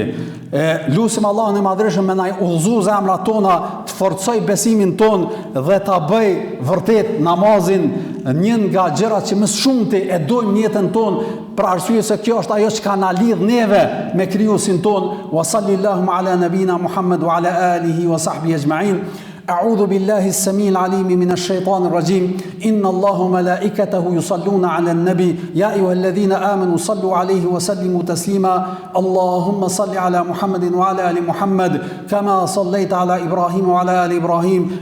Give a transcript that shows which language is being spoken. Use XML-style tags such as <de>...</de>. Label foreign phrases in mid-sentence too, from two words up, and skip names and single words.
<sq>Lusim Allahun e Madhërisht me na udhëzoj zemrat tona, të forcoj besimin ton dhe ta bëj vërtet namazin një nga gjërat që më shumti e dojmë në jetën tonë, për arsye se kjo është ajo që ka na lidh neve me krijuesin ton.</sq> <ar>وصلى الله على نبينا محمد وعلى آله وصحبه أجمعين. أعوذ بالله السميع العليم من الشيطان الرجيم إن الله ملائكته يصلون على النبي يا أيها الذين آمنوا صلوا عليه وسلموا تسليما اللهم صل على محمد وعلى آل محمد كما صليت على إبراهيم وعلى آل إبراهيم</ar>